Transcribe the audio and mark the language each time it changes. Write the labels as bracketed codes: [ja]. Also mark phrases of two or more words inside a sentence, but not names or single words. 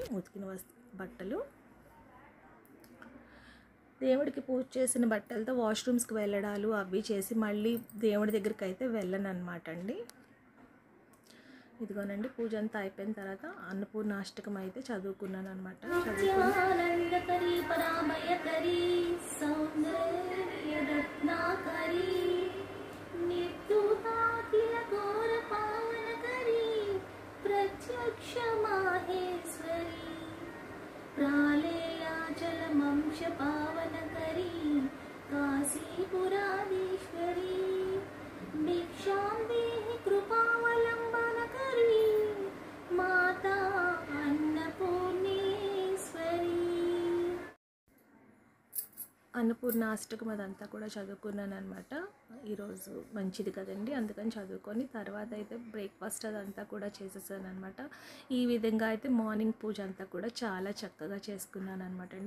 [te] ఉతికిన బట్టలు, దేవుడికి పూజ చేసిన బట్టలతో వాష్రూమ్స్కి వెళ్ళడాలు అవి చేసి మళ్ళీ దేవుడి దగ్గరికి అయితే వెళ్ళను అనమాట అండి. ఇదిగోనండి పూజ అంతా అయిపోయిన తర్వాత అన్నపూర్ణాష్టకం అయితే చదువుకున్నాను అనమాట. [sa] प्रत्यक्ष माहेश्वरी प्रालेयाचलमंश पावनकरी काशीपुराधीश्वरी भिक्षां देहि कृपावलम्बनकरी माता अन्नपूर्णेश्वरी. [te] అన్నపూర్ణాష్టకం అదంతా కూడా చదువుకున్నాను అనమాట. ఈరోజు మంచిది కదండి, అందుకని చదువుకొని తర్వాత అయితే బ్రేక్ఫాస్ట్ అదంతా కూడా చేసేసాను అనమాట. ఈ విధంగా అయితే మార్నింగ్ పూజ అంతా కూడా చాలా చక్కగా చేసుకున్నాను అనమాట అండి.